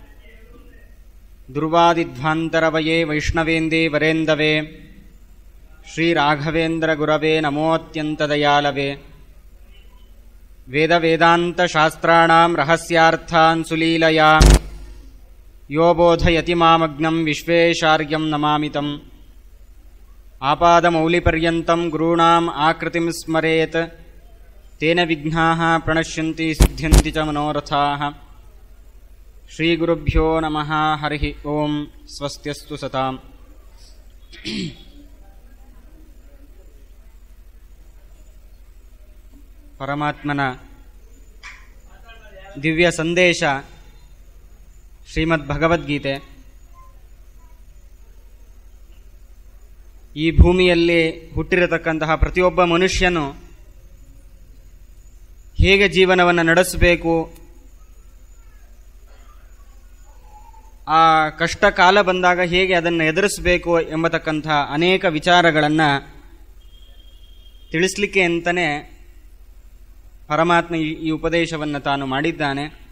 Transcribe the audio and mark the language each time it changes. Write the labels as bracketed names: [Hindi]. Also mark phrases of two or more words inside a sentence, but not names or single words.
[Sanskrit] ದುರ್ವಾದಿಧ್ವಾಂತರವಯೇ ವೈಷ್ಣವೇಂದೇ ವರೇಂದವೇ ಶ್ರೀರಾಘವೇಂದ್ರಗುರವೇ ನಮೋऽತ್ಯಂತದಯಾಳವೇ. ವೇದವೇದಾಂತಶಾಸ್ತ್ರಾಣಾಂ ರಹಸ್ಯಾರ್ಥಾನ್ ಸುಲೀಲಯಾ ಯೋ ಬೋಧಯತಿ ಮಾಮಗ್ನಂ ವಿಶ್ವೇಶಾರ್ಯಂ ನಮಾಮಿತಂ. ಆಪಾದಮೌಲಿಪರ್ಯಂತಂ ಗುರುಣಾಂ ಆಕೃತಿಂ ಸ್ಮರೇತ್ ತೇನ ವಿಘ್ನಾಃ ಪ್ರಣಶ್ಯಂತಿ ಸಿದ್ಧ್ಯಂತಿ ಚ ಮನೋರಥಾಃ. ಶ್ರೀಗುರುಭ್ಯೋ ನಮಃ. ಹರಿ ಓಂ. ಸ್ವಸ್ತ್ಯಸ್ತು ಸತಾಂ. [Kannada] ಪರಮಾತ್ಮನ ದಿವ್ಯ ಸಂದೇಶ ಶ್ರೀಮದ್ ಭಗವದ್ಗೀತೆ. ಈ ಭೂಮಿಯಲ್ಲಿ ಹುಟ್ಟಿರತಕ್ಕಂತಹ ಪ್ರತಿಯೊಬ್ಬ ಮನುಷ್ಯನು ಹೇಗೆ ಜೀವನವನ್ನು ನಡೆಸಬೇಕು, ಆ ಕಷ್ಟ ಕಾಲ ಬಂದಾಗ ಹೇಗೆ ಅದನ್ನು ಎದುರಿಸಬೇಕು ಎಂಬತಕ್ಕಂಥ ಅನೇಕ ವಿಚಾರಗಳನ್ನು ತಿಳಿಸಲಿಕ್ಕೆ ಅಂತಲೇ ಪರಮಾತ್ಮ ಈ ಉಪದೇಶವನ್ನು ತಾನು ಮಾಡಿದ್ದಾನೆ.